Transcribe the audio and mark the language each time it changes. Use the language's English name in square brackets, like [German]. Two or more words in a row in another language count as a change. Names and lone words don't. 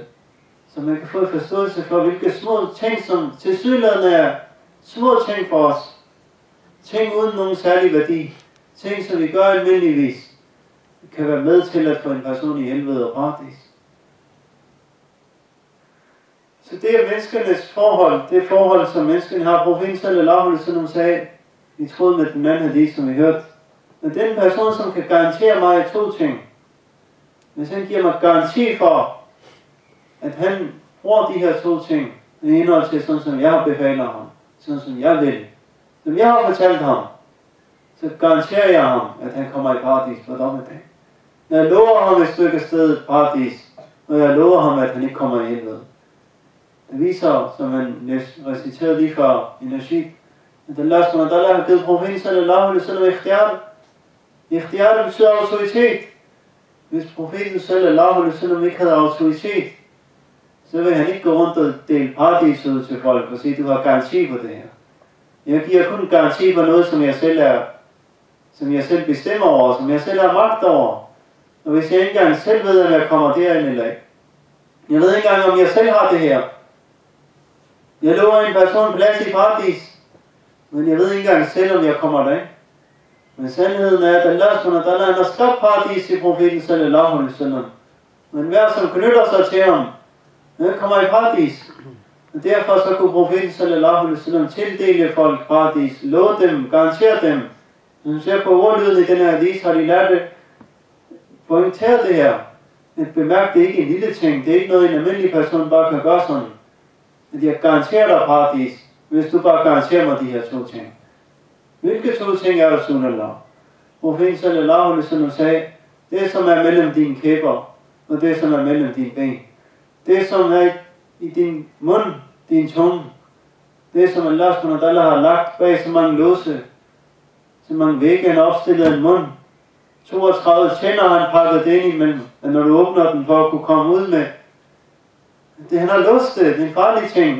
[Danish] Så man kan få en forståelse for, hvilke små ting, som tilsyneladende er små ting for os. Ting uden nogen særlig værdi. Ting, som vi gør almindeligvis, kan være med til at få en person i helvede og paradis. Så det er menneskenes forhold, det forhold, som menneskene har. Profeten [Arabic] sallallahu alaihi wasallam [Danish] sagde, i tråd med den anden hadith, som vi hørte, at den person, som kan garantere mig 2 ting, hvis han giver mig garanti for, at han bruger de her 2 ting, i henhold til sådan, som jeg befaler ham, sådan som jeg vil, som jeg har fortalt ham, så garanterer jeg ham, at han kommer i paradis på dommedag. Jeg lover ham et stykke sted paradis, og jeg lover ham, at han ikke kommer i helvede. Det viser, som han reciterede lige før i Nashid, at Allah subhanahu har givet profeten [Arabic] sallallahu alaihi wasallam [Danish] ikhtiyar. Ikhtiyar betyder autoritet. Hvis profeten [Arabic] sallallahu alaihi wasallam [Danish] ikke havde autoritet, så vil han ikke gå rundt og dele paradis ud til folk og sige, du har garanti på det her. Jeg giver kun garanti på noget, som jeg selv bestemmer over, som jeg selv har magt over. Og hvis jeg ikke engang selv ved, om jeg kommer derind eller ikke. Jeg ved ikke engang, om jeg selv har det her. Jeg lover en person plads i paradis, men jeg ved ikke engang selv, om jeg kommer derind. Men sandheden er, at Allah subhanahu har skabt paradis i profeten [Arabic] sallallahu alaihi wasallam. [Danish] Men hver som knytter sig til ham, han kommer i paradis. Og derfor så kunne profeten [Arabic] sallallahu alaihi wasallam [Danish] tildele folk paradis, love dem, garantere dem. Når man ser på ordlyden i den her hadith, har de lært det, pointere det her. At bemærke, det er ikke en lille ting, det er ikke noget, en almindelig person bare kan gøre sådan. At jeg garanterer dig paradis, hvis du bare garanterer mig de her 2 ting. Hvilke 2 ting er der, Rasulullah? Profeten [Arabic] sallallahu alaihi wasallam [Danish] sagde, det som er mellem dine kæber, og det som er mellem dine ben. Det som er i din mund, din tunge. Det som Allah subhanahu har lagt bag så mange låse, så mange vægge, han opstillede en mund. 32 tænder har han pakket det ind imellem, at når du åbner den for at kunne komme ud med, det han har låst det er en farlig ting.